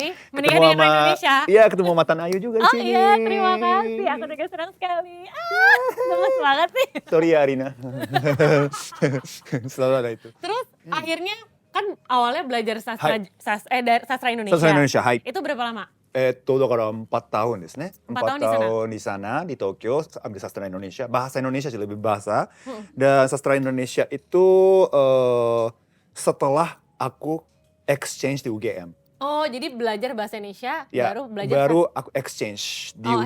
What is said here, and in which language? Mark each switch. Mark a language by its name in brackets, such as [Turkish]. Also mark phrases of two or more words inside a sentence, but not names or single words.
[Indonesian] di sini, menikah dengan orang Indonesia. Iya, ketemu Matan Ayu juga di Oh sini. iya, terima kasih. Aku juga senang sekali. Gemes banget sih. Sorry ya Arina. Selalu ada itu. Terus akhirnya kan awalnya belajar sastra Hai. sastra Indonesia. Sastra Indonesia, hai. Itu berapa lama? [Japanese] だから4 tahunですね. [Indonesian] 4 tahun di sana? 4 tahun di sana, di Tokyo, ambil sastra Indonesia. Bahasa Indonesia sih lebih bahasa. Dan sastra Indonesia itu setelah aku exchange di UGM. Oh, jadi belajar bahasa Indonesia Ya, baru belajar baru aku exchange di Oh,